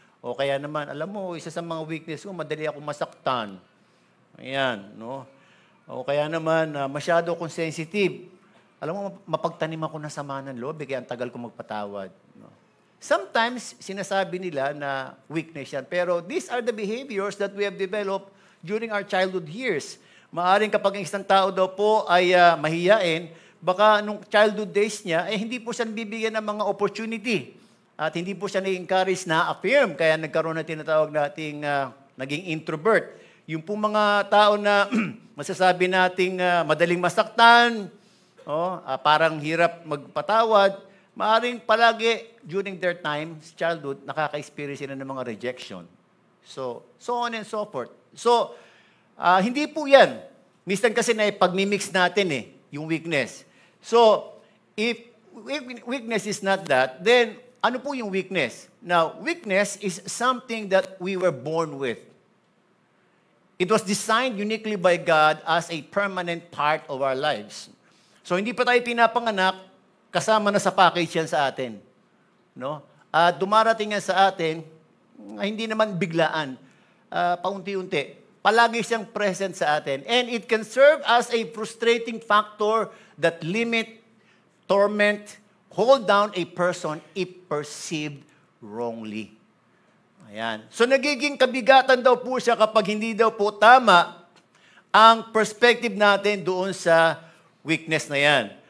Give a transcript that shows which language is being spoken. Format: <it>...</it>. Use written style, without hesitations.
<tl>O kaya naman, alam mo, isa sa mga weakness ko, madali ako masaktan. Ayan, no? O kaya naman, masyado akong sensitive. Alam mo, mapagtanim ako ng sama ng loob, kaya ang tagal ko magpatawad. No? Sometimes, sinasabi nila na weakness yan.</tl> <en>Pero these are the behaviors that we have developed during our childhood years.</en> <tl>Maaring kapag ang isang tao daw po ay mahiyain, baka nung childhood days niya, hindi po siya bibigyan ng mga opportunity. At hindi po siya na-encourage na affirm. Kaya nagkaroon na tinatawag nating naging introvert. Yung po mga tao na masasabi nating madaling masaktan, parang hirap magpatawad, maaring palagi</tl> <en>during their time,</en> <tl>childhood, nakaka-experience sila ng mga rejection.</tl> <en>So on and so forth. So,</en> <tl>hindi po yan. Minsan kasi na pag-mimix natin yung weakness.</tl> <en>So, if weakness is not that, then</en> <tl>ano po yung</tl> <en>weakness? Now, weakness is something that we were born with. It was designed uniquely by God as a permanent part of our lives.</en> <tl>So, hindi pa tayo pinapanganak, kasama na sa package yan sa atin. No? Dumarating yan sa atin, hindi naman biglaan, paunti-unti. Palagi siyang present sa atin.</tl> <en>And it can serve as a frustrating factor that limit, torment, hold down a person if perceived wrongly.</en> <tl>Ayan. So nagiging kabigatan daw po siya kapag hindi daw po tama ang perspective natin doon sa weakness na yan.</tl>